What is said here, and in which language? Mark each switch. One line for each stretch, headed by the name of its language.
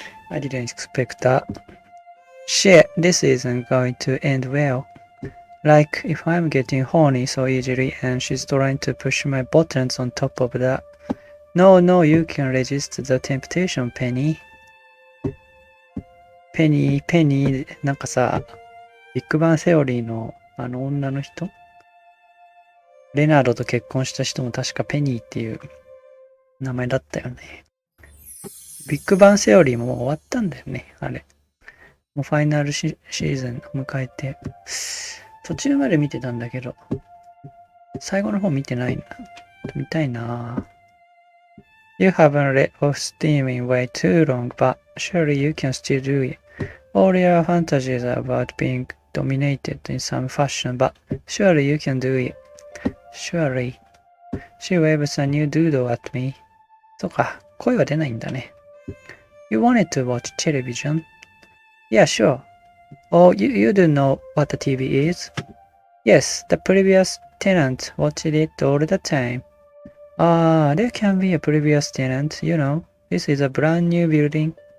English: I didn't expect that. Shit, this isn't going to end well. Like, if I'm getting horny so easily and she's trying to push my buttons on top of that. No, you can resist the temptation, Penny.
Japanese: Penny, なんかさ、ビッグバンセオリーのあの女の人？レナードと結婚した人も確かペニーっていう名前だったよね。ビッグバンセオリーももう終わったんだよね、あれ。もうファイナルシーズン迎えて。途中まで見てたんだけど、最後の方見てないな。見たいな。
English: You haven't let off steam in way too long, but surely you can still do it. All your fantasies about being dominated in some fashion, but surely you can do it. Surely. She waves a new doodle at me.
Japanese: そうか、声は出ないんだね。
English: You wanted to watch television? Yeah, sure. Oh, you do know what the TV is? Yes, the previous tenant watched it all the time. Ah, there can be a previous tenant, you know. This is a brand new building.